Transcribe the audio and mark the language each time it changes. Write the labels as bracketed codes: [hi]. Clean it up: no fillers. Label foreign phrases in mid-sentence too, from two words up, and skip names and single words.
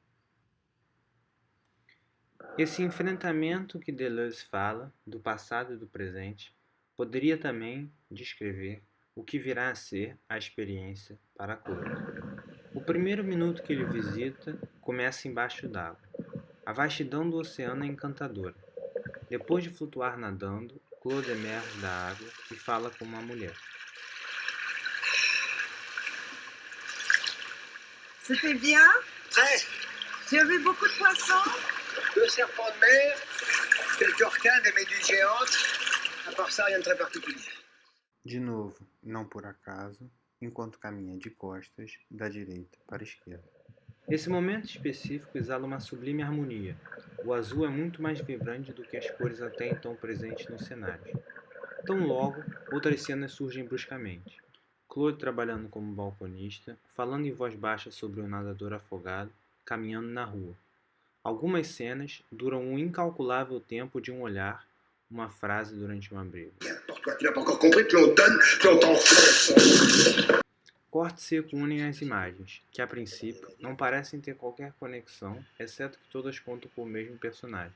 [pt] Esse enfrentamento que Deleuze fala, do passado e do presente, poderia também descrever o que virá a ser a experiência para Claude. O primeiro minuto que ele visita começa embaixo d'água. A vastidão do oceano é encantadora. Depois de flutuar nadando, Claude emerge da água e fala com uma mulher. [fr] C'était bien? Très. Tu as vu beaucoup de poissons? 2 serpents de mer, quelques requins, des méduses géantes. À part ça, rien de très particulier. [pt] De novo, não por acaso, enquanto caminha de costas, da direita para a esquerda. Esse momento específico exala uma sublime harmonia. O azul é muito mais vibrante do que as cores até então presentes no cenário. Tão logo, outras cenas surgem bruscamente. Claude trabalhando como balconista, falando em voz baixa sobre um nadador afogado, caminhando na rua. Algumas cenas duram um incalculável tempo de um olhar, uma frase durante uma briga. [fr] Toi, tu n'as pas encore compris que l'on donne, que l'on t'enfonce. [pt] Cortes secos unem as imagens, que a princípio não parecem ter qualquer conexão, exceto que todas contam com o mesmo personagem.